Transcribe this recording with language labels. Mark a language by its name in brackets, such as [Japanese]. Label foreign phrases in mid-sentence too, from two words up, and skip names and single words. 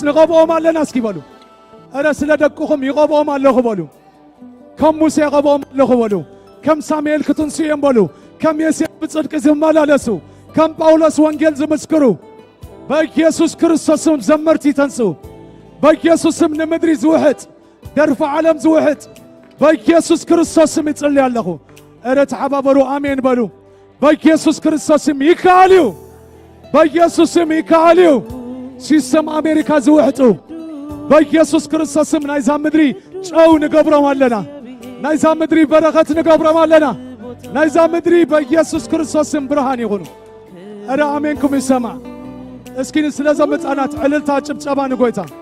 [Tigrinya] ንቐብኦም ኣለና እስኪ በሉ እረ ስለ ደቅኹም ይቐብኦም ኣለኹ በሉ ከም ሙሴ ይቐብኦም ኣለኹ በሉ ከም ሳሙኤል ክትንስዮም በሉ ከም ዮሴፍ ብጽድቂ ዝመላለሱ ከም ጳውሎስ ወንጌል ዝምስክሩ በኢየሱስ ክርስቶስ ስም ዘመርቲ ተንሱ በኢየሱስ ስም ንምድሪ ዝውሕጥ ደርፈ ዓለም ዝውሕጥ በኢየሱስ ክርስቶስ ስም ይጽልይ ኣለኹ እረ ተሓባበሩ አሜን በሉ በኢየሱስ ክርስቶስ ስም ይካልዩ በኢየሱስ ስም ይካልዩ ሲስተም አሜሪካ ዝውሕጡ በኢየሱስ ክርስቶስ ስም ናይዛ ምድሪ ጨው ንገብሮም ኣለና ናይዛ ምድሪ በረኸት ንገብሮም ኣለና ናይዛ ምድሪ በኢየሱስ ክርስቶስ ስም ብርሃን ይኹኑ እረ አሜንኩም ይሰማዕ እስኪ ስለዞም ሕፃናት ዕልልታ ጭብጨባ ንጎይታ